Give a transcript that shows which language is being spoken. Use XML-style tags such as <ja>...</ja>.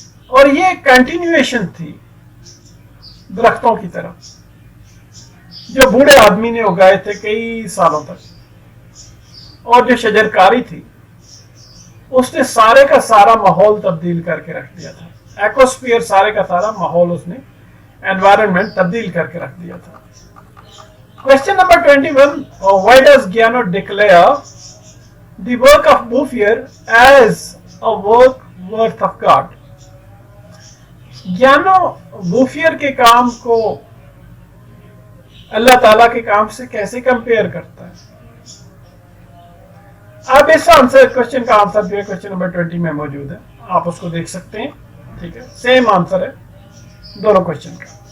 <hi>और ये कंटिन्यूएशन थी दरख्तों की तरफ जो बूढ़े आदमी ने उगाए थे कई सालों तक। और जो शजरकारी थी उसने सारे का सारा माहौल तब्दील करके रख दिया था। एकोस्फीयर, सारे का सारा माहौल उसने, एनवायरनमेंट तब्दील करके रख दिया था।</hi> <en>Question number 21. Why does Giano declare the work of Bouvier as a work worth of God?</en> <hi>Giano Bouvier के काम को अल्लाह ताला के काम से कैसे कंपेयर करता है? आप इस आंसर, क्वेश्चन का आंसर जो है क्वेश्चन नंबर 20 में मौजूद है, आप उसको देख सकते हैं, ठीक है, सेम आंसर है दोनों क्वेश्चन का।</hi>